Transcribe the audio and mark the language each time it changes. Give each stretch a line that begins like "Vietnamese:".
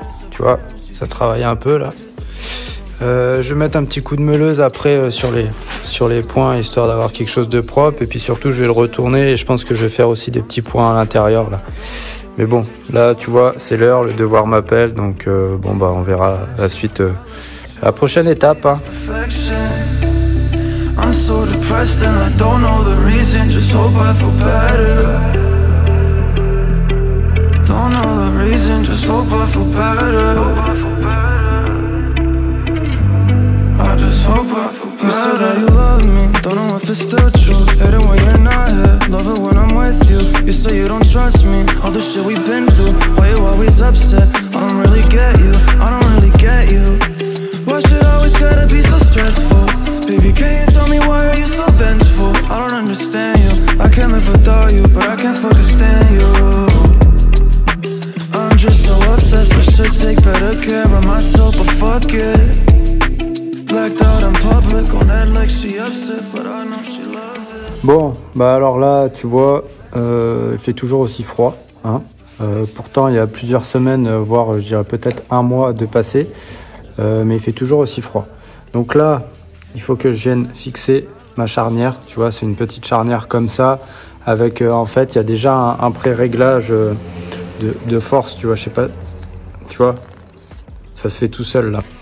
French: Tu vois, ça travaille un peu là. Je vais mettre un petit coup de meuleuse après sur les points, histoire d'avoir quelque chose de propre. Et puis surtout, je vais le retourner et je pense que je vais faire aussi des petits points à l'intérieur là. Mais bon, là, tu vois, c'est l'heure, le devoir m'appelle. Donc bon, bah on verra la suite, la prochaine étape. Hein.
English: I'm so depressed and I don't know the reason, just hope I feel better. Don't know the reason, just hope I feel better. I just hope I feel better. You said that you love me, don't know if it's still true. Hate it when you're not here, love it when I'm with you. You say you don't trust me, all the shit we've been through. Why you always upset? I don't really get you, I don't really get you. Why should I always gotta be so stressful? Baby, can you tell me why are you so vengeful? I don't understand you, I can't live without you, but I can't fucking stand you. I'm just so obsessed, I should take better care of myself, but fuck it. Blacked out in public, on that like she upset, but I know she loves it.
French: Bon, bah alors là, tu vois, il fait toujours aussi froid, hein. Pourtant, il y a plusieurs semaines, voire je dirais peut-être un mois de passé, mais il fait toujours aussi froid. Donc là, il faut que je vienne fixer ma charnière, tu vois, c'est une petite charnière comme ça, avec en fait, il y a déjà un pré-réglage de force, tu vois, je sais pas, tu vois, ça se fait tout seul là.